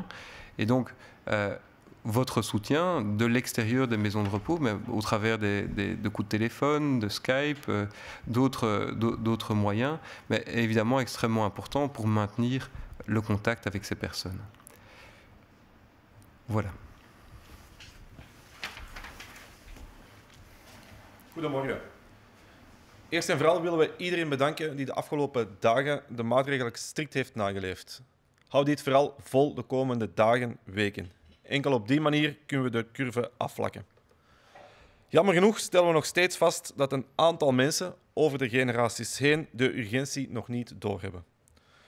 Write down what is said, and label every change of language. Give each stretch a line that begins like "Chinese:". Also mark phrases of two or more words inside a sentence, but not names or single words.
French: Et donc, votre soutien de l'extérieur des maisons de repos, mais au travers de coups de téléphone, de Skype, d'autres moyens, mais est évidemment extrêmement important pour maintenir le contact avec ces personnes. Voilà.
Dutch: Goedemorgen. Eerst en vooral willen we iedereen bedanken die de afgelopen dagen de maatregelen strikt heeft nageleefd. Hou dit vooral vol de komende dagen, weken. Enkel op die manier kunnen we de curve afvlakken. Jammer genoeg stellen we nog steeds vast dat een aantal mensen over de generaties heen de urgentie nog niet doorhebben.